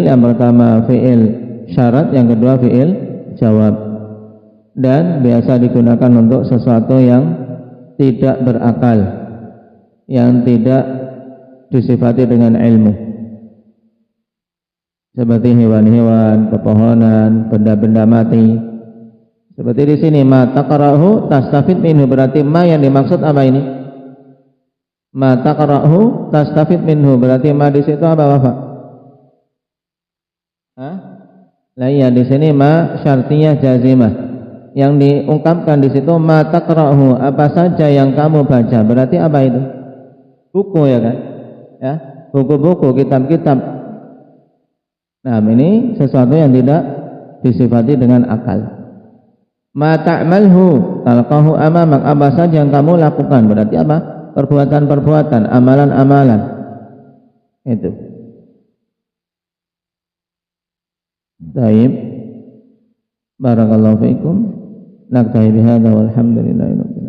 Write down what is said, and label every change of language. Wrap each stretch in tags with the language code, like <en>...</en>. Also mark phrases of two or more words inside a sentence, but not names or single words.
<id>Yang pertama</id> <ar>فعل شرط,</ar> <id>yang kedua</id> <ar>فعل جواب,</ar> <id>dan biasa digunakan untuk sesuatu yang tidak berakal, yang tidak disifati dengan ilmu, seperti hewan-hewan, pepohonan, benda-benda mati. Seperti di sini</id> <ar>ما تقرأه تستفد منه,</ar> <id>berarti ma yang dimaksud apa ini?</id> <ar>ما تقرأه تستفد منه,</ar> <id>berarti ma di situ apa, Bapak? Hah? Lah iya, di sini</id> <ar>ما شرطية جازمة.</ar> <id>Yang diungkapkan di situ</id> <ar>ما تقرأه,</ar> <id>apa saja yang kamu baca. Berarti apa itu? Buku, ya kan? Ya, buku-buku, kitab-kitab. Nah, ini sesuatu yang tidak disifati dengan akal.</id> <ar>ما تعمله تلقه أمامك,</ar> <id>apa saja yang kamu lakukan. Berarti apa? Perbuatan-perbuatan, amalan-amalan. Itu. Baik.</id> <ar>بارك الله فيكم. نكتفي بهذا والحمد لله.</ar>